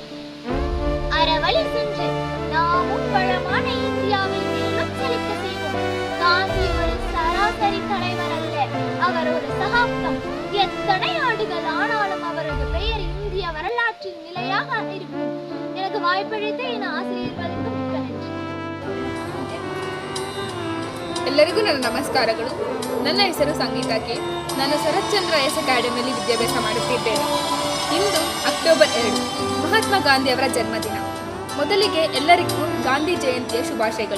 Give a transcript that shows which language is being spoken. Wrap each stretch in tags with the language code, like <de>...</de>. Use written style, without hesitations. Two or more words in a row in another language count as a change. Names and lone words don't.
<ta>அறவழி சென்று நாமும் வளமான இந்தியாவில் மேலும் செழிக்க செய்வோம். காந்தி ஒரு சராசரி தலைவர் அல்ல, அவர் ஒரு சகாப்தம். எத்தனை ஆண்டுகள் ஆனாலும் அவரது பெயர் இந்திய வரலாற்றில் நிலையாக இருக்கும். எனக்கு வாய்ப்பளித்த என் ஆசிரியர்களுக்கு மிக்க நன்றி.</ta> <kn>ಎಲ್ಲರಿಗೂ ನನ್ನ ನಮಸ್ಕಾರಗಳು. ನನ್ನ ಹೆಸರು ಸಂಗೀತಾ ಕೆ. ನಾನು ಶರತ್ಚಂದ್ರ ಎಸ್ ಅಕಾಡೆಮಿಯಲ್ಲಿ ವಿದ್ಯಾಭ್ಯಾಸ ಮಾಡುತ್ತಿದ್ದೇನೆ. ಇಂದು ಅಕ್ಟೋಬರ್ 2 ಮಹಾತ್ಮ ಗಾಂಧಿ ಅವರ ಜನ್ಮದಿನ. ಮೊದಲಿಗೆ ಎಲ್ಲರಿಗೂ ಗಾಂಧಿ ಜಯಂತಿಯ ಶುಭಾಶಯಗಳು.</kn>